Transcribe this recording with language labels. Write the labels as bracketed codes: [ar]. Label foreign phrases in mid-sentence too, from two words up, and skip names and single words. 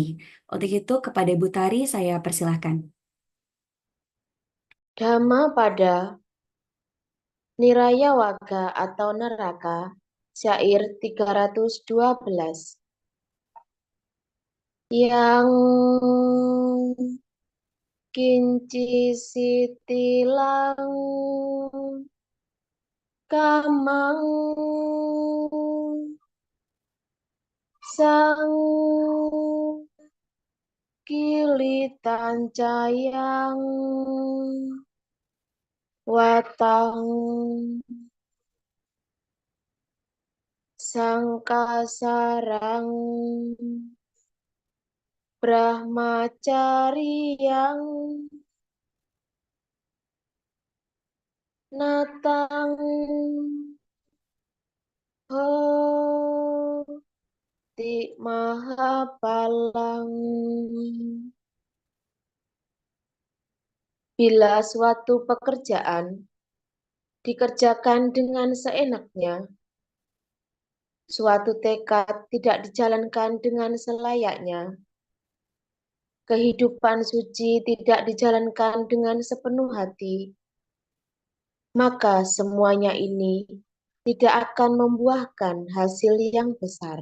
[id] Untuk itu, kepada Bu Tari saya persilahkan. Dhammapada Niraya Waga atau Neraka, syair 312. [pi] Yang kinci sitilang kamang sang kilitan cayang watang sangkasarang Brahmacari yang natang ho ti mahapalang. [id] Bila suatu pekerjaan dikerjakan dengan seenaknya, suatu tekad tidak dijalankan dengan selayaknya, kehidupan suci tidak dijalankan dengan sepenuh hati, maka semuanya ini tidak akan membuahkan hasil yang besar.